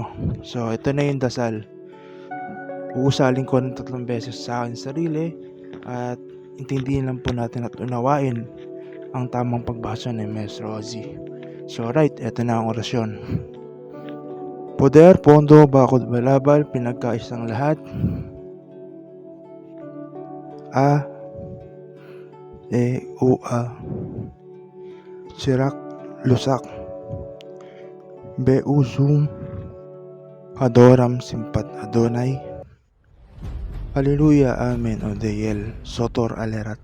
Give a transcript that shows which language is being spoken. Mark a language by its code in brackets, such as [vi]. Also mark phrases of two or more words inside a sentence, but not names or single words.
[tl] So ito na yung dasal, uusalin ko ng 3 beses sa akin sarili at intindihin lang po natin at unawain ang tamang pagbasa ni Maestro Ozzy. So right, ito na ang orasyon. Poder, pondo, bakod, balabal, pinagkaisang lahat. A, E, U, A. Sirak, lusak. Beusum, adoram, simpat, Adonai. Hallelujah, amen, Odeyel, sotor alerat.